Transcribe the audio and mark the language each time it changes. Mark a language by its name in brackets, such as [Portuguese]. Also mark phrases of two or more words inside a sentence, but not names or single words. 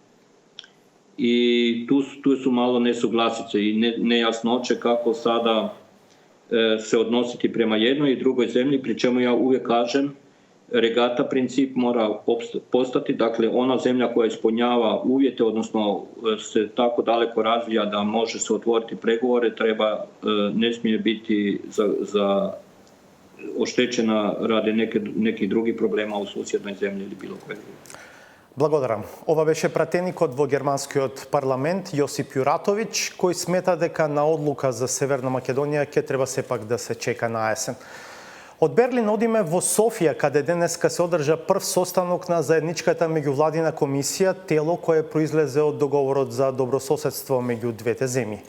[Croatian] i tu su malo nesuglasice i nejasnoće kako sada se odnositi prema jednoj i drugoj zemlji, pri čemu ja uvijek kažem regata princip mora postati, dakle ona zemlja koja ispunjava uvjete, odnosno se tako daleko razvija da može se otvoriti pregovore, ne smije biti za oštećena radi nekih drugih problema u susjednoj zemlji ili bilo koje druge. [Macedonian] Благодарам. Ова беше пратеникот во германскиот парламент Јосип Јуратовиќ, кој смета дека на одлука за Северна Македонија ќе треба сепак да се чека на есен. Од Берлин одиме во Софија, каде денеска се одржа прв состанок на заедничката меѓувладина комисија, тело кое произлезе од договорот за добрососедство меѓу двете земји.